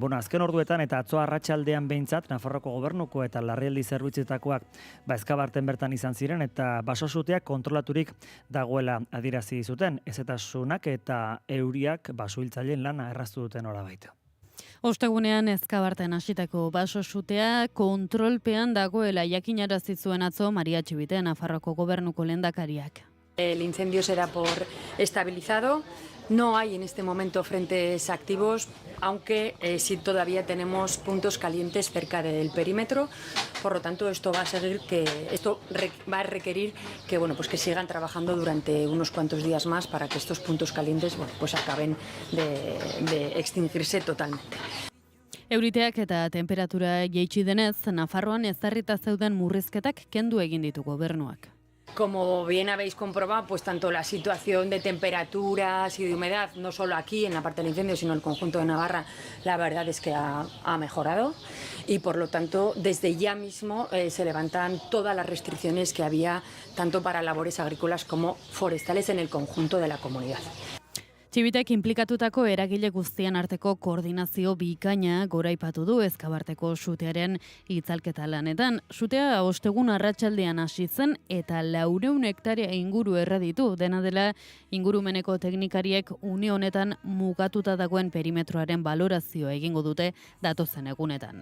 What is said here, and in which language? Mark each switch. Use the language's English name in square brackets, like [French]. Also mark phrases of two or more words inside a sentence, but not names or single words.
[Basque] Azken orduetan eta atzo arratsaldean behintzat, Nafarroko Gobernuko eta larrialdi zerbitzetakoak Ezkabarten bertan izan ziren eta basosuteak kontrolaturik dagoela adierazi zuten, ezetasunak eta euriak basohiltzaileen lana erraztu duten horabait. Ostegunean Ezkabarten hasitako basosutea kontrolpean dagoela jakinarazi zuen atzo Maria Txibite, Nafarroko Gobernuko lehendakariak. [Spanish] El incendio será por estabilizado. No hay en este momento frentes activos, aunque sí todavía tenemos puntos calientes cerca del perímetro. Por lo tanto, esto va a requerir que que sigan trabajando durante unos cuantos días más para que estos puntos calientes acaben de extinguirse totalmente. [Basque] Euriteak eta temperatura jaitsi denez, Nafarroan ezarrita zeuden murrizketak kendu egin ditu gobernuak. [Spanish] Como bien habéis comprobado, pues tanto la situación de temperaturas y de humedad, no solo aquí en la parte del incendio, sino en el conjunto de Navarra, la verdad es que ha mejorado y por lo tanto desde ya mismo se levantan todas las restricciones que había tanto para labores agrícolas como forestales en el conjunto de la comunidad. [Basque] Txibitek inplikatutako eragile guztien arteko koordinazio bikaina goraipatu du Ezkabarteko sutearen itzalketa lanetan. Sutea ostegun arratsaldean hasi zen eta 400 hektarea inguru erraditu. Dena dela ingurumeneko teknikariek une honetan mugatuta dagoen perimetroaren balorazioa egingo dute datozen egunetan.